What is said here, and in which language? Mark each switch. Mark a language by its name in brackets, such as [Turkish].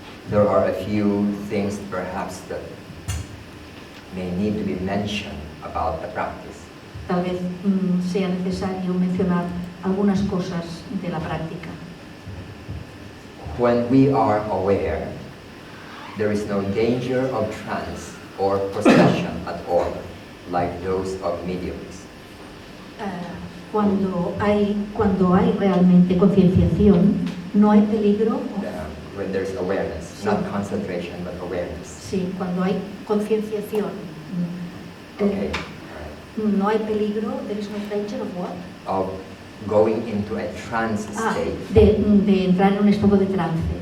[English] There are a few things perhaps that may need to be mentioned about the practice. [Spanish] Tal vez sea necesario mencionar algunas cosas de la práctica. [English] When we are aware, there is no danger of trance or possession at all, like those of mediums. [Spanish] Cuando hay realmente concienciación, no hay peligro. [English] When there's awareness. not concentration, but awareness. [Spanish] Sí, cuando hay concienciación. [English] Okay. [Spanish] No hay peligro, [English] there is no danger of what? Of going into a trance state. [Spanish] De entrar en un estado de trance.